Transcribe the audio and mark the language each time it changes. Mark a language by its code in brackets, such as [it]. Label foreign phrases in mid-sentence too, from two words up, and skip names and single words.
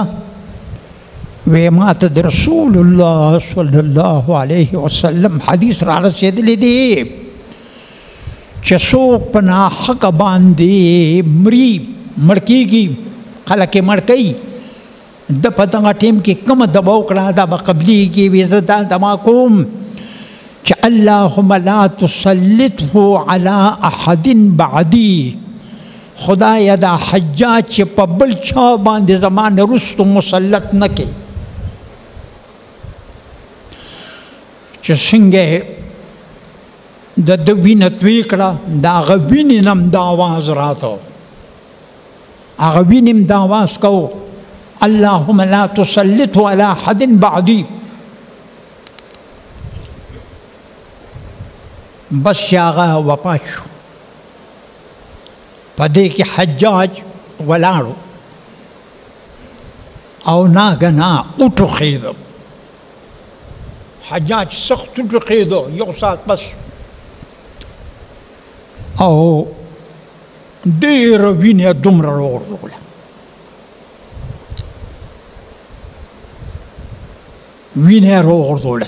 [ps] وی ما ته د رسول الله [ar] صلی الله علیه وسلم [ps] حدیث را رسېدلی دی چې څوک په ناحقه باندې مړ کېږي، خلک یې مړ کوي، د په دغه ټیم کې کومه دبه وکړه دا به قبلېږي. وی زه دا دعا کوم چې [ar] اللهم لا تسلطه على احد بعدي، [ps] خدایا دا حجاج چې په بل چا باندې زما نه وروستو مسلط نه کړي. چې څنګه د ده وینه توی کړه، د هغه وینې نه هم دا آواز راته، هغه وینې هم دا آواز کو [ar] اللهم لا تسلطه على احد بعدي. [ps] بس چې هغه وفات شو، په دې کې حجاج ولاړو او ناګنا وټوخېده. حجاج سخت وټوخېده، یو ساعت بس، او ډېره وینه دومره راوغورځوله، وینه یې راوغورځوله.